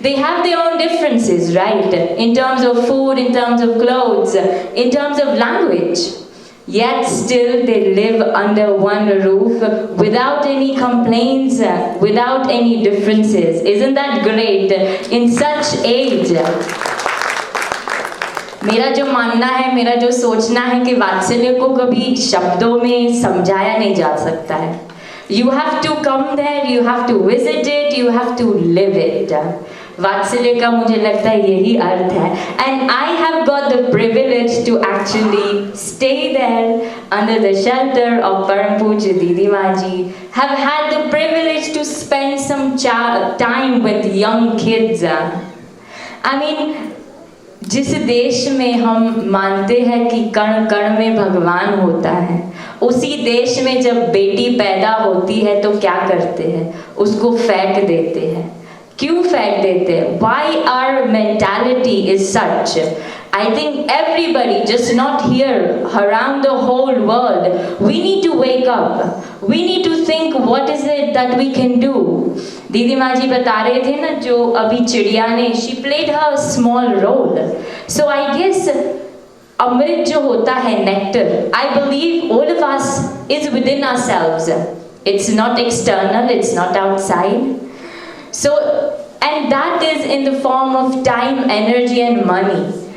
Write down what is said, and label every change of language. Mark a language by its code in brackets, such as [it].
[en] They have their own differences, right? In terms of food, in terms of clothes, in terms of language. Yet still they live under one roof without any complaints, without any differences. Isn't that great? In such age. [hi] मेरा जो मानना है, मेरा जो सोचना है कि वात्सल्य को कभी शब्दों में समझाया नहीं जा सकता है. [en] You have to come there, you have to visit it, you have to live it. [hi] वात्सल्य का मुझे लगता है यही अर्थ है. [en] And I have got the privilege to actually stay there under the shelter of Param Pujya Didi Maji. Have had the privilege to spend some time with young kids. I mean, [hi] जिस देश में हम मानते हैं कि कण कण में भगवान होता है, उसी देश में जब बेटी पैदा होती है तो क्या करते हैं? उसको फेंक देते हैं. क्यों फेंक देते हैं? [en] Why our mentality is such? I think everybody, just not here, around the whole world, we need to wake up. We need to think what is it that we can do. [hi] दीदी माँ जी बता रहे थे ना, जो अभी चिड़िया ने, [en] she played her small role. So I guess [hi] अमृत जो होता है, [en] nectar, I believe all of us is within ourselves. It's not external, it's not outside. So, and that is in the form of time, energy and money.